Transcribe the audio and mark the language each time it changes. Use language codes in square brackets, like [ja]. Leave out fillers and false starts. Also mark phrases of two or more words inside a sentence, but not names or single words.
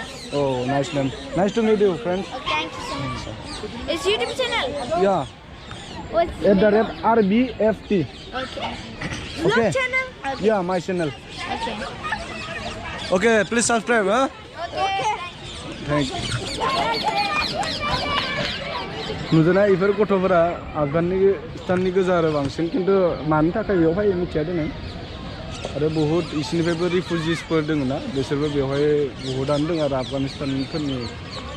[en] Oh, nice name. Nice to meet you, friend. Oh, thank you so much. It's YouTube channel. Yeah. What's the name? @RBFT. Okay. Okay. Vlog channel. Okay. Yeah, my channel. Okay. Okay, please subscribe, huh? Okay. Thank you. [brx] नुदोंना इफोर गथ'फोरा आफगानिस्ताननि गोजा आरो बांसिन खिन्थु मानि थाखाय बेयाव फैयो मिथिया दिनै आरो बहुत इसिनिफ्रायबो रिफुजिसफोर दङ ना बिसोरबो बेवहाय बहुतानो दङ आरो आफगानिस्तानफोरनि